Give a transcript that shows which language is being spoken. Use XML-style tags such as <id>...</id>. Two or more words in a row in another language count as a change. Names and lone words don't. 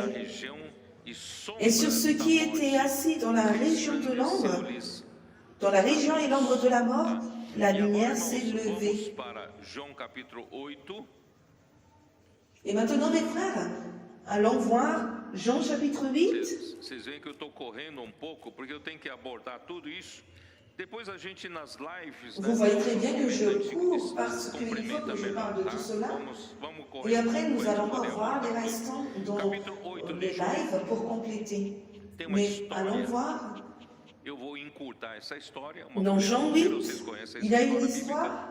<fr>Et sur ceux qui étaient assis dans la région de l'ombre, dans la région et l'ombre de la mort, la lumière s'est levée. Et maintenant, mes frères, allons voir Jean chapitre 8.</fr> <pt>Vocês veem que eu estou correndo pouco, porque eu tenho que abordar tudo isso. Depois a gente nas lives.</pt> <fr>Vous voyez très bien que je cours parce qu'il faut que je parle de tout cela. Et après, nous allons encore voir les restants dans les lives pour compléter. Mais allons voir. Dans Jean 8, il y a une histoire.</fr>